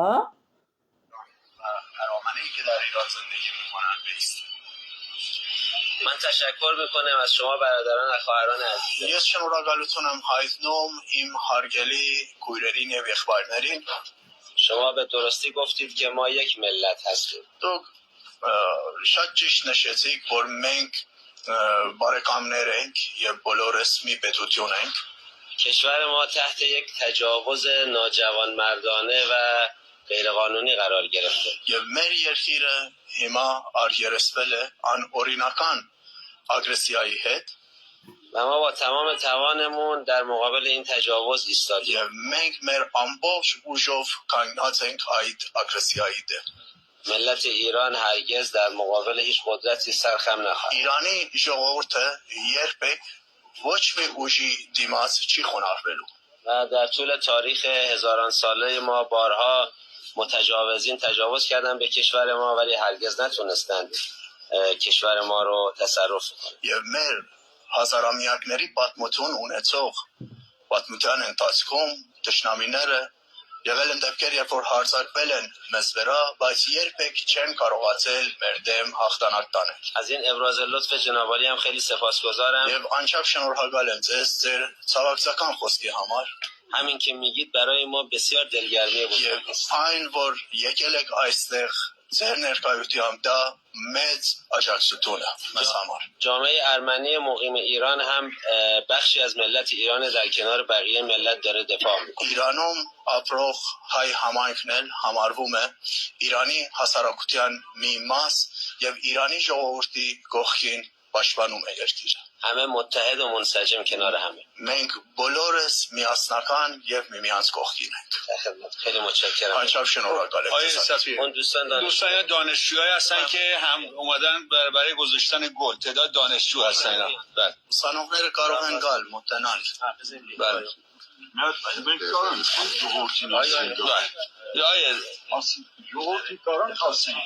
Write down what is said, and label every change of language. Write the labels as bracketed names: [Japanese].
[Persian] و ارامنه‌ای که در ایران زندگی می‌کنن بیست. من تشکر میکنم از شما برادران و خواهران عزیز. [Armenian] Ես շնորհակալություն եմ հայտնում իմ հարգելի քույրերին եւ եղբայրներին։ [Persian] شما به درستی گفتید که ما یک ملت هستیم. [Armenian] Դուք շատ ճիշտ նշեցիք, որ մենք բարեկամներ ենք եւ բոլորս մի պետություն ենք։ [Persian] کشور ما تحت یک تجاوز ناجوانمردانه و غیرقانونی قرار گرفته. [Armenian] Եվ մեր երկիրը հիմա արժերեսվել է անօրինական ագրեսիայի հետ [Persian] و ما با تمام توانمون در مقابل این تجاوز ایستادیم. [Armenian] եւ մենք մեր ամբողջ ուժով կանգնած ենք այդ ագրեսիայի դեմ։ [Persian] ملت ایران هرگز در مقابل هیچ قدرتی سرخم نخواهد. [Armenian] Իրանի ժողովուրդը երբեք ոչ մի ուժի դիմաց չի խոնարհվելու։ [Persian] و در طول تاریخ هزاران ساله ما بارها متجاوزین تجاوز کردن به کشور ما ولی هرگز نتونستند کشور ما رو تصرف کنند. [Armenian] Եվ մեր հազարամյակների պատմություն ունեցող պատմության ընթացքում դաշնամիները Եղել են դեպքեր, երբ որ հարձակվել են մեզ վրա, բայց երբեք չեն կարողացել մեր դեմ հաղթանակ տանել։ [Persian] از این ابراز لطف جناب عالی هم خیلی سپاسگزارم. [Armenian] Եվ անչափ շնորհակալ եմ ձեզ ձեր ցավակցական խոսքի համար։ [Persian] همین که میگید برای ما بسیار دلگرمی بزرگ [Armenian] Եվ [Persian] است. [Armenian] այն, որ եկել եք այստեղ ձեր ներկայությամբ դա մեծ աջակցություն է մեզ համար։ [Persian] جامعه ارمنی مقیم ایران هم بخشی از ملت ایران در کنار بقیه ملت داره دفاع میکنه. [Armenian] Իրանում ապրող հայ համայնքն էլ համարվում է Իրանի հասարակության մի մաս եւ Իրանի ժողովրդի կողքին պաշտպանում է երկիրը։ [Persian] همه متحد و منسجم کنار همه. [Armenian] Մենք բոլորս միասնական եւ միմյանց կողքին ենք։ [Persian] خیلی متشکرم. [Armenian] Անչափ շնորհակալ եմ [Persian] آقای [Armenian] ձեզ։ [Persian] صفی اون دوستان دوستان دانشجوهایی هستن که هم اومدن برای گذاشتن گل تعداد دانشجو هستن اینا. بله [Armenian] Ուսանողները կարող են գալ, մոտենալ։ [Persian] بله [Armenian] Մենք կարող ենք ժողովրդին [Persian] بله آیه [Armenian] ժողովրդի կարող ենք ասենք։